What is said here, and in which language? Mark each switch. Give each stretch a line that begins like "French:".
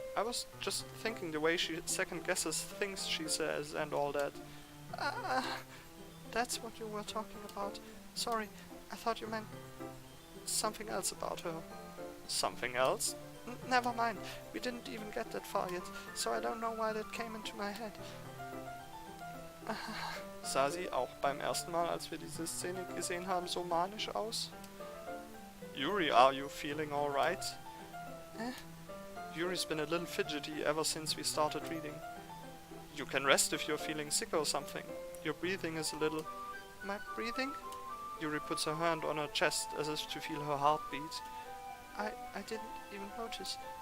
English: I was just thinking the way she second guesses things she says and all that. That's what you were talking about. Sorry, I thought you meant something else about her. Something else? Never mind. We didn't even get that far yet, so I don't know why that came into my head.
German: Sah sie auch beim ersten Mal, als wir diese Szene gesehen haben, so manisch aus?
English: Yuri, are you feeling alright? Yuri's been a little fidgety ever since we started reading. You can rest if you're feeling sick or something. Your breathing is a little... My breathing? Yuri puts her hand on her chest as if to feel her heartbeat. I didn't even notice.